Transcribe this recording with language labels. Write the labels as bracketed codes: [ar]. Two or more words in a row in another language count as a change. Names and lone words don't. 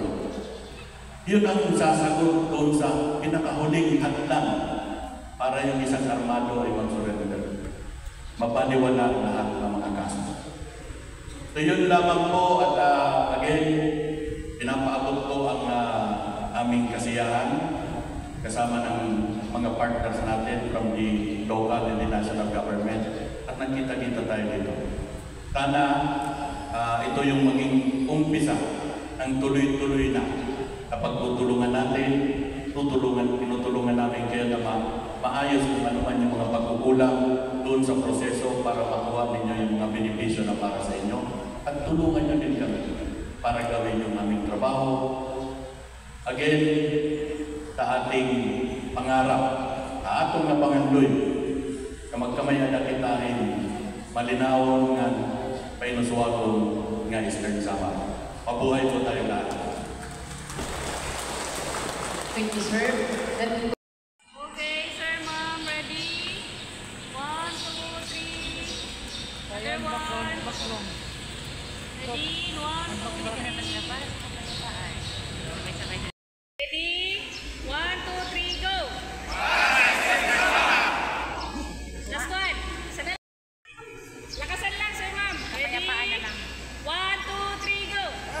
[tl] Yun ang sasagot doon sa pinakahuling hadlang para yung isang armado ay mag-surrender. Mapaniwala lahat ng mga kaso. So yun lamang po at again, pinapaabot ko ang aming kasiyahan kasama ng mga partners natin [en] from the local and the national government [tl] at nagkita-kita tayo dito. Sana ito yung maging umpisa ng tuloy-tuloy na kapag tutulungan natin, tinutulungan namin kayo na maayos kung ano man yung mga pagkukulang doon sa proseso para makuha ninyo yung mga benepisyo na para sa inyo at tulungan nyo din kami para gawin yung aming trabaho. [war] Again, sa ating pangarap, sa atong napangandoy, kamagkamayan na kitahin, malinawon nga, painuswagon nga Eastern Samar. [tl] Mabuhay po tayo lahat. [en] Thank you, sir. Okay, sir, ma'am, ready? 1, Another one. Ready? 1, 2, 3. Ready? 1, 2, 3, go! Last one. [tl] Sana lang. Lakasan lang, sir, ma'am. [en] Ready? 1, 2, 3, go!